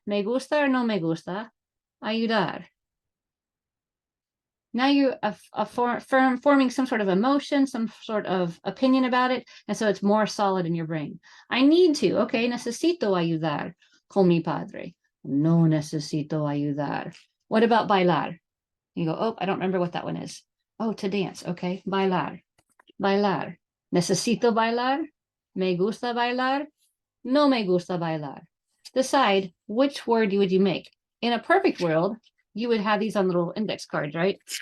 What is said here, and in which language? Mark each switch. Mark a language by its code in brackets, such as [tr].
[es] Me gusta or no me gusta ayudar. [en] Now you're forming some sort of emotion, some sort of opinion about it. And so it's more solid in your brain. I need to. [es] Okay, necesito ayudar con mi padre. No necesito ayudar. [en] What about [es] bailar? [en] You go, oh, I don't remember what that one is. Oh, to dance. [es] Okay, bailar. Bailar. Necesito bailar. Me gusta bailar. No me gusta bailar. [en] Decide which word would you make. In a perfect world, you would have these on little index cards, right?